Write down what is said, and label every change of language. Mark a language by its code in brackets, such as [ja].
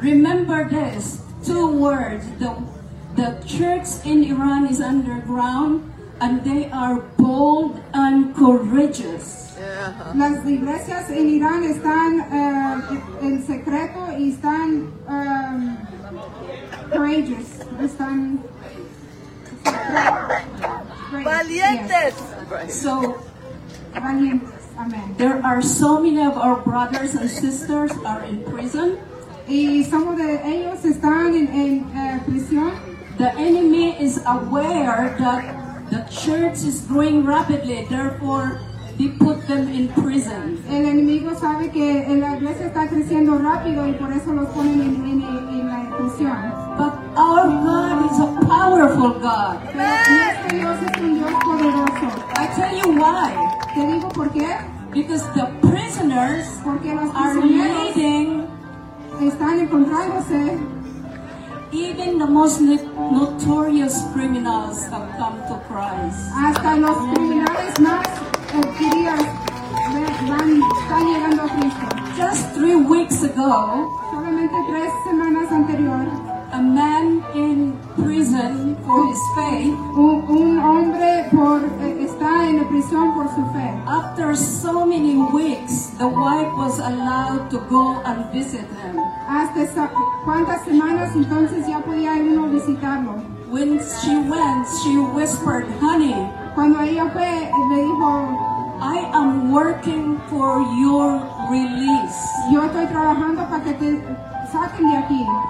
[en] Remember this, two words. The church in Iran is underground, and they are bold and courageous. [es] Las iglesias en Irán están en secreto y están courageous. Están valientes. [en] So [es] valientes. Amen. [en] There are so many of our brothers and sisters are in prison. [es] Y [en] some of [es] ellos están en prisión. [en] The enemy is aware that the church is growing rapidly. Therefore, He put them in prison. [es] El enemigo sabe que la iglesia está creciendo rápido y por eso los ponen en la prisión. [en] But our God is a powerful God. [es] Nuestro Dios es un Dios poderoso. [en] I tell you why. [es] Te digo por qué. [en] Because the prisoners are leading. [es] Están encontrándose. [en] Even the most notorious criminals have come to Christ. [es] Hasta los criminales más queridos van están llegando a Cristo. [en] Just 3 weeks ago, [es] solamente 3 semanas anterior, [en] a man in prison for his faith. [es] Un hombre por está en prisión por su fe. [en] After so many weeks, the wife was allowed to go and visit him. [es] Hasta cuántas semanas entonces ya podía uno visitarlo. [en] When she went, she whispered, "Honey." [es] Cuando ella fue, le dijo, [en] "I am working for your release. [es] Yo estoy trabajando para que te saquen de aquí.